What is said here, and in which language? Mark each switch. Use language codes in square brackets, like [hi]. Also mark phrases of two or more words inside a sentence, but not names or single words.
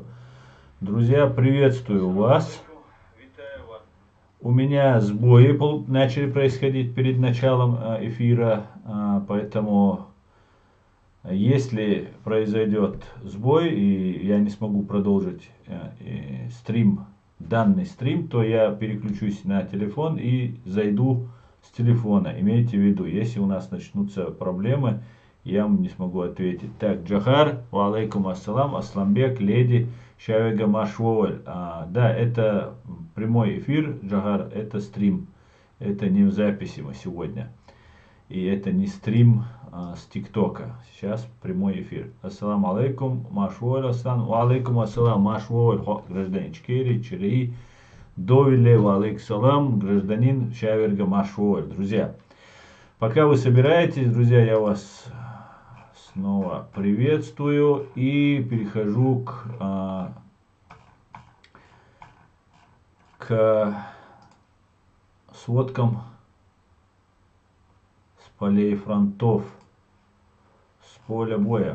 [ru] Друзья, приветствую вас. У меня сбои начали происходить перед началом эфира, поэтому если произойдет сбой и я не смогу продолжить данный стрим, то я переключусь на телефон и зайду с телефона. Имейте в виду, если у нас начнутся проблемы, я вам не смогу ответить. Так, Джохар, [ar] وعليكم السلام, [ru] Асламбек, леди, Шавега Машволь. Да, это прямой эфир, Джохар, это стрим. Это не в записи мы сегодня. И это не стрим с ТикТока. Сейчас прямой эфир. [ar] السلام عليكم, [ru] Машволь Асан, [ar] وعليكم السلام, [ru] Машволь, гражданин Чкери, Чири, Довиле, [ar] وعليكم سلام, [ru] гражданин Шаверга Машволь. Друзья, пока вы собираетесь, друзья, я вас снова приветствую и перехожу к сводкам с полей фронтов, с поля боя.